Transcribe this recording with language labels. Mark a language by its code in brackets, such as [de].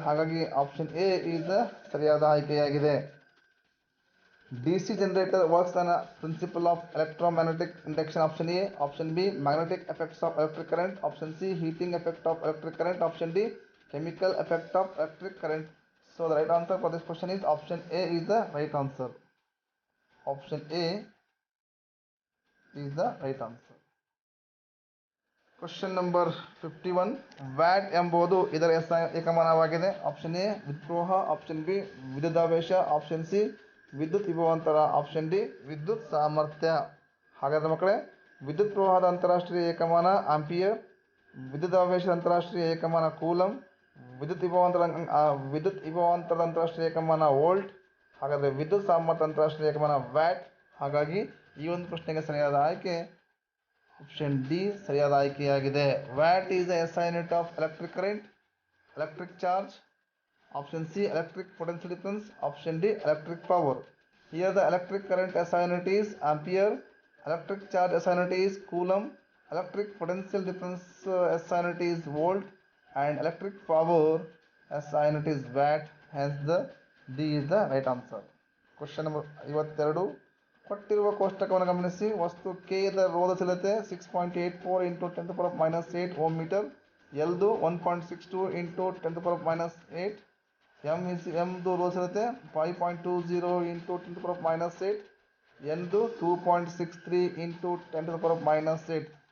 [kn] ಹಾಗಾಗಿ option A is ಸರಿಯಾದ ಆಯ್ಕೆಯಾಗಿದೆ. [en] DC generator works on principle of electromagnetic induction. Option A, option B magnetic effects of electric current, option C heating effect of electric current, option D chemical effect of electric current. So the right answer for this question is option A is the right answer. Option A is the right answer. Question number 51. [kn] Watt ಎಂಬುದು ಇದರ ಏಕಮಾನವಾಗಿದೆ. Option A ವಿದ್ಯುತ್ ಪ್ರವಾಹ, option B ವಿದ್ಯುದಾವೇಶ, option C ವಿದ್ಯುತ್ ವಿಭವಾಂತರ, option D ವಿದ್ಯುತ್ ಸಾಮರ್ಥ್ಯ. ಹಾಗಾದರೆ ಮಕ್ಕಳೇ, ವಿದ್ಯುತ್ ಪ್ರವಾಹದ ಅಂತಾರಾಷ್ಟ್ರೀಯ ಏಕಮಾನ ಆಂಪಿಯರ್, ವಿದ್ಯುದಾವೇಶದ ಅಂತಾರಾಷ್ಟ್ರೀಯ ಏಕಮಾನ ಕೂಲಂ, ವಿದ್ಯುತ್ ವಿಭವಾಂತರದ ಅಂತಾರಾಷ್ಟ್ರೀಯ ಏಕಮಾನ ವೋಲ್ಟ್. ಹಾಗಾದರೆ ವಿದ್ಯುತ್ ಸಾಮರ್ಥ್ಯ ಅಂತಾರಾಷ್ಟ್ರೀಯ ಏಕಮಾನ ವ್ಯಾಟ್. ಹಾಗಾಗಿ ಈ ಒಂದು ಪ್ರಶ್ನೆಗೆ ಸರಿಯಾದ ಆಯ್ಕೆ ಆಪ್ಷನ್ ಡಿ ಸರಿಯಾದ ಆಯ್ಕೆಯಾಗಿದೆ. [en] What is the SI unit of electric current, electric charge. Option C electric potential difference, option D electric power. Here the electric current SI unit is ampere, electric charge SI unit is coulomb, electric potential difference SI unit is volt, and electric power SI unit is watt. Hence the D is the right answer. Question number 52. [kn] ಕೊಟ್ಟಿರುವ ಕೋಷ್ಟಕವನ್ನು ಗಮನಿಸಿ. ವಸ್ತು K the ರೋಧಶೀಲತೆ 6.84 × 10⁻⁸ ohm metre, Lದು 1.62 × 10⁻⁸, Mದು ರೋಧಶೀಲತೆ 5.20 × 10⁻⁸, Nದು 2.63 × 10⁻⁸.